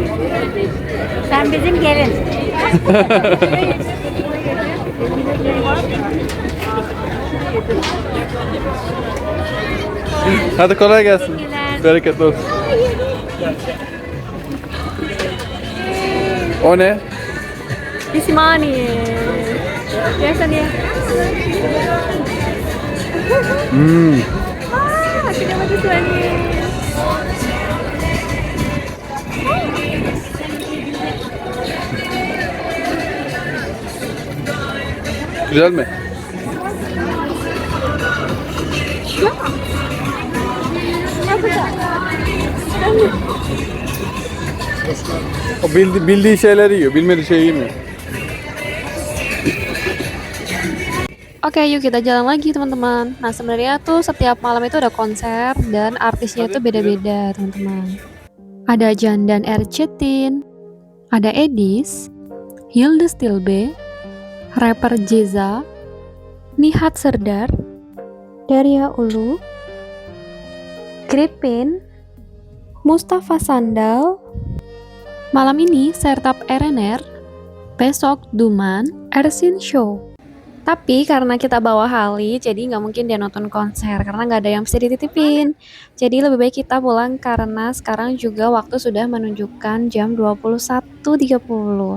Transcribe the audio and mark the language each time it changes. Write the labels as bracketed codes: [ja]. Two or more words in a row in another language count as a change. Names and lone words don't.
[tr] Sen bizim gelin. Hadi kolay gelsin. Bereketli olsun. O ne? [id] Fish manie. Biasa dia. Aku dapat fish manie. [tr] Güzel mi? O bildiği şeyleri yiyor, bilmediği şeyi yemiyor. [id] Oke, yuk kita jalan lagi teman-teman. Nah, sebenarnya tuh setiap malam itu ada konser dan artisnya tuh beda-beda teman-teman. Ada Jandan Ercetin, ada Edis, Hilde Stilbe, rapper Jeza, Nihat Serdar, Daria Ulu, Gripin, Mustafa Sandal. Malam ini Sertap RNR, besok Duman, Ersin Show. Tapi karena kita bawa Hali, jadi nggak mungkin dia nonton konser karena nggak ada yang bisa dititipin. Jadi lebih baik kita pulang karena sekarang juga waktu sudah menunjukkan jam 21.30.